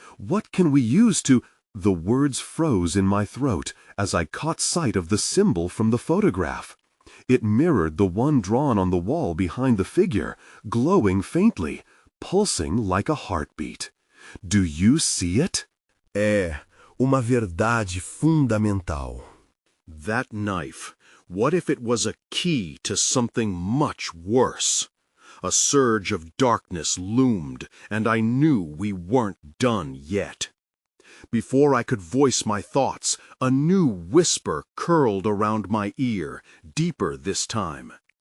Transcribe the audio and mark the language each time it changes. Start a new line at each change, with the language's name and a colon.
English: "What can we use to—" The words froze in my throat as I caught sight of the symbol from the photograph. It mirrored the one drawn on the wall behind the figure, glowing faintly, pulsing like a heartbeat. "Do you see it?"
Portuguese: É uma verdade fundamental.
English: That knife, what if it was a key to something much worse? A surge of darkness loomed, and I knew we weren't done yet. Before I could voice my thoughts, a new whisper curled around my ear, deeper this time.